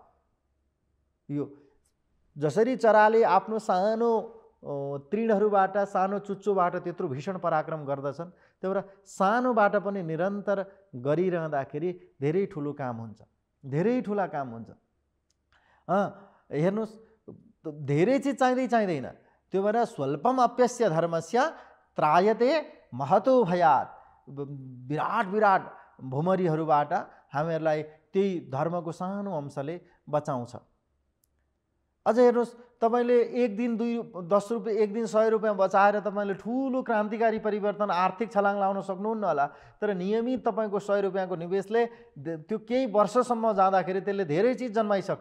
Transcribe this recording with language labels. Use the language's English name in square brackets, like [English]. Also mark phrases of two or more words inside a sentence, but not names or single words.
[Nepali] यो जसरी चराले आफ्नो सानो तृणहरूबाट, सानो चुच्चोबाट त्यत्रो भीषण पराक्रम गर्दछन्, त्यही भएर सानोबाट पनि निरन्तर गरिरहँदाखेरि धेरै ठुलो काम हुन्छ, धेरै ठुला काम हुन्छ। हेर्नुहोस्, धेरै चिज चाहिँदैन। त्यो भएर [Sanskrit] स्वल्पम अप्यस्य धर्मस्य त्रायते महतो भयात्, [Nepali] विराट विराट भुमरीहरूबाट हामीहरूलाई त्यही धर्मको सानो अंशले बचाउँछ। अझ हेर्नुहोस्, तपाईँले एक दिन 10 रुपियाँ, एक दिन 100 रुपियाँ बचाएर तपाईँले ठुलो क्रान्तिकारी परिवर्तन, आर्थिक छलाङ लाउन सक्नुहुन्न होला, तर नियमित तपाईँको 100 रुपियाँको निवेशले त्यो केही वर्षसम्म जाँदाखेरि त्यसले धेरै चिज जन्माइसक्छ।